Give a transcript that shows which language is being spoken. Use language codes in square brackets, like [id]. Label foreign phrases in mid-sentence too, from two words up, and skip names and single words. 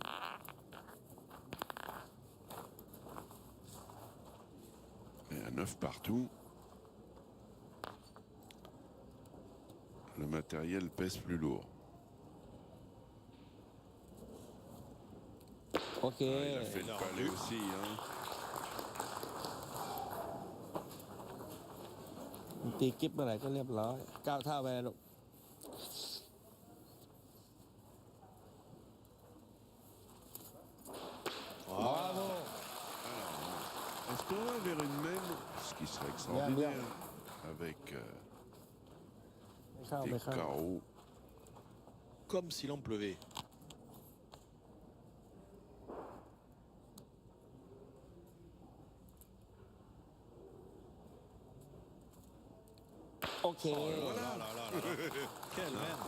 [fr] Et à 9 partout. Le matériel pèse plus lourd. Ok. Il a fait le palais aussi. Hein. [th] ตีกิฟเมื่อไหร่ก็เรียบร้อยก้าวเท่าไปแล้วลูก [fr] Voilà. Est-ce qu'on va vers une même, ce qui serait extraordinaire, avec [th] ไม่เข้า [fr] des [th] ไม่เข้า [fr] carreaux. Comme s'il en pleuvait. [th] โอเค [fr] Quel même.